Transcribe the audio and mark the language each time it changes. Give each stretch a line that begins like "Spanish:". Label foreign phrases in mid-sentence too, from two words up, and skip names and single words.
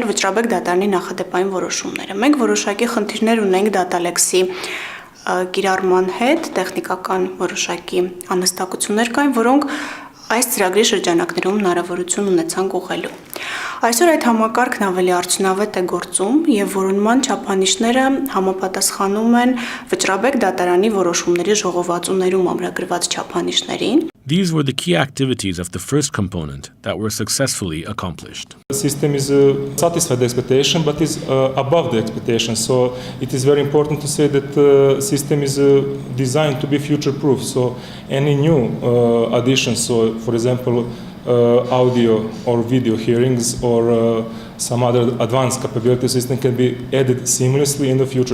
Armenian: վճռաբեկ դատարանի նախադեպային որոշումները։ Մենք որոշակի խնդիրներ ունենք Data-Lex-ի կիրառման հետ, տեխնիկական որոշակի անհստակություններ կային, որոնք այս ծրագրի շրջանակներում հնարավորություն ունեցան ուղղելու։ Այսօր այդ համակարգն ավելի արդյունավետ է գործում եւ որոնման չափանիշները համապատասխանում են վճռաբեկ դատարանի որոշումների ժողովածուներում ամրագրված չափանիշներին։
English: These were the key activities of the first component that were successfully accomplished. The system is satisfied the expectation, but is above the expectation. So it is very important to say that the system is designed to be future-proof. So any new additions, so for example, audio or video hearings or some other advanced capability system can be added seamlessly in the future.